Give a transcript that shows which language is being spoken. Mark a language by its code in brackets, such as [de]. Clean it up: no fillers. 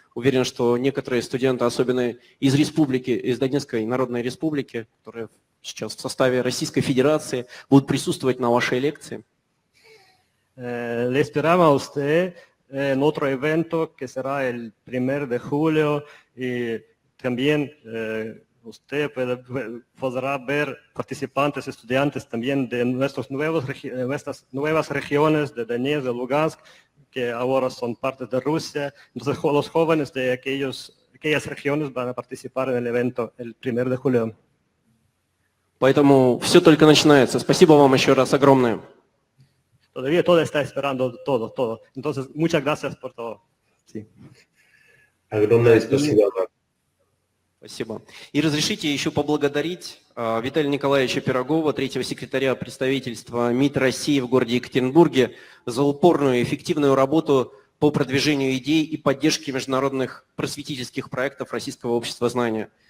[ru] Уверен, что некоторые студенты, особенно из республики, из Донецкой Народной Республики, которые сейчас в составе Российской Федерации, будут присутствовать на вашей лекции. [es] Le esperamos a usted en otro evento que será el 1 de julio y también usted podrá ver participantes, estudiantes también de nuestras nuevas regiones de Donetsk, de Lugansk, que ahora son parte de Rusia. Entonces los jóvenes de aquellas regiones van a participar en el evento el 1 de julio. [ru] Поэтому все только начинается. Спасибо вам еще раз огромное. [es] Todavía todo está esperando, todo. Entonces, muchas gracias por todo. Sí. [ru] Огромное спасибо вам. Спасибо. И разрешите еще поблагодарить Виталия Николаевича Пирогова, третьего секретаря представительства МИД России в городе Екатеринбурге, за упорную и эффективную работу по продвижению идей и поддержке международных просветительских проектов Российского общества знания.